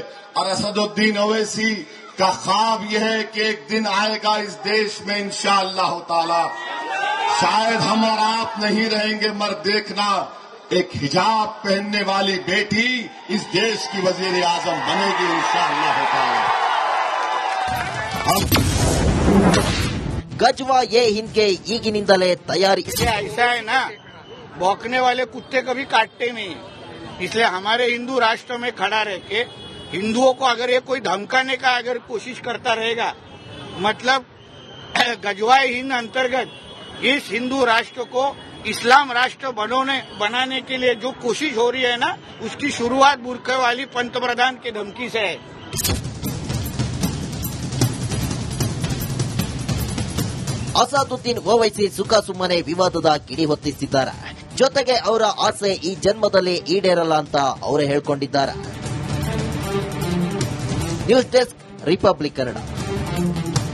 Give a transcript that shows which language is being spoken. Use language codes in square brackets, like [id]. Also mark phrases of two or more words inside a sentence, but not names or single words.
[hi] और असदुद्दीन ओवैसी का ख्वाब यह है कि एक दिन आएगा इस देश में [ar] इंशाअल्लाह ताला, [hi] शायद हम और आप नहीं रहेंगे मगर देखना एक हिजाब पहनने वाली बेटी इस देश की वजीर आजम बनेगी [ar] इंशाअल्लाह ताला। [kn] ಗಜ್ವಾ ಎ ಹಿಂದ್ಗೆ ಈಗಿನಿಂದಲೇ ತಯಾರಿ. [hi] ऐसा है ना, भौंकने वाले कुत्ते कभी काटते नहीं, इसलिए हमारे हिंदू राष्ट्र में खड़ा रह के हिंदुओं को अगर ये कोई धमकाने का अगर कोशिश करता रहेगा, मतलब गजवाए हिंद अंतर्गत इस हिंदू राष्ट्र को इस्लाम राष्ट्र बनाने के लिए जो कोशिश हो रही है ना, उसकी शुरुआत बुरखे वाली पंतप्रधान की धमकी से है। [kn] ಅಸಾದುದ್ದೀನ್ ಓವೈಸಿ ಸುಖಾಸುಮ್ಮನೆ ವಿವಾದದ ಕಿಡಿ ಹೊತ್ತಿಸಿದ್ದಾರೆ. ಜೊತೆಗೆ ಅವರ ಆಸೆ ಈ ಜನ್ಮದಲ್ಲಿ ಈಡೇರಲ್ಲ ಅಂತ ಅವರೇ ಹೇಳ್ಕೊಂಡಿದ್ದಾರೆ. ನ್ಯೂಸ್ ಡೆಸ್ಕ್ ರಿಪಬ್ಲಿಕ್ ಕನ್ನಡ.